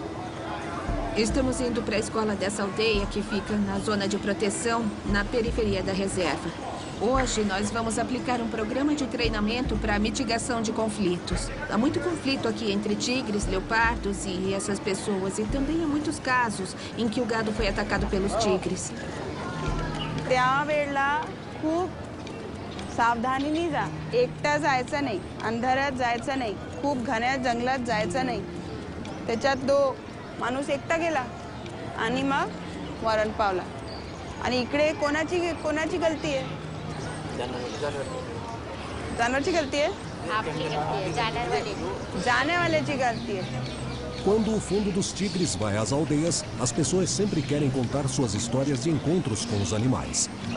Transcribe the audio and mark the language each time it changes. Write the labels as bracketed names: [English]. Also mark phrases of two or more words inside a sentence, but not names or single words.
[Portuguese] Estamos indo para a escola dessa aldeia que fica na zona de proteção, na periferia da reserva. Hoje nós vamos aplicar um programa de treinamento para mitigação de conflitos. Há muito conflito aqui entre tigres, leopardos e essas pessoas. E também há muitos casos em que o gado foi atacado pelos tigres. [Marathi] सावधानीने जा एकटा जायचं नाही अंधारात जायचं नाही खूप घन्या जंगलात जायचं नाही त्याच्यात माणूस एकटा गेला आणि मग मरण पावला आणि इकडे कोणाची गलती आहे जानवरची गलती आहे जाने वाल्याची गलती आहे. [Portuguese] Quando o Fundo dos Tigres vai às aldeias, as pessoas sempre querem contar suas histórias de encontros com os animais.